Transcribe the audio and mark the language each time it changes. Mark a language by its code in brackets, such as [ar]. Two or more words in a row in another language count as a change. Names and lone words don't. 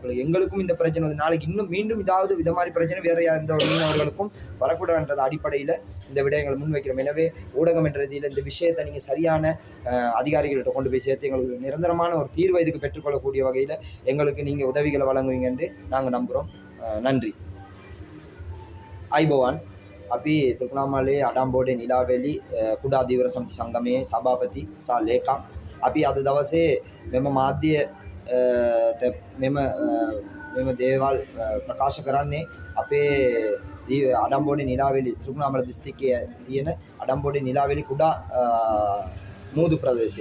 [ta] அப்போ எங்களுக்கும் இந்த பிரச்சனை வந்து நாளைக்கு இன்னும் இதாவது இந்த மாதிரி பிரச்சனை வேற எந்த ஒரு மீனவர்களுக்கும் வரக்கூடாதுன்றது அடிப்படையில் இந்த விடயங்களை முன்வைக்கிறோம். எனவே ஊடகம் என்ற ரீதியில் இந்த விஷயத்தை நீங்கள் சரியான அதிகாரிகள்கிட்ட கொண்டு போய் சேர்த்து எங்களுக்கு நிரந்தரமான ஒரு தீர்வை இதுக்கு பெற்றுக்கொள்ளக்கூடிய வகையில் எங்களுக்கு நீங்கள் உதவிகளை வழங்குவீங்க என்று நாங்கள் நம்புகிறோம். நன்றி. [si] අයිබෝවන් අපි තිරුණාමලේ අඩම්බෝඩේ නිලාවැලි කුඩා ධීවර සමිති සංගමයේ සභාපති සහ ලේකම්. අපි අද දවසේ මෙම මාධ්‍යයට මෙම දේවල් ප්‍රකාශ කරන්නේ අපේ අඩම්බෝඩේ නිලාවැලි තිරුණාමල දිස්ත්‍රික්කයේ තියෙන අඩම්බෝඩේ නිලාවැලි කුඩා මූදු ප්‍රදේශය.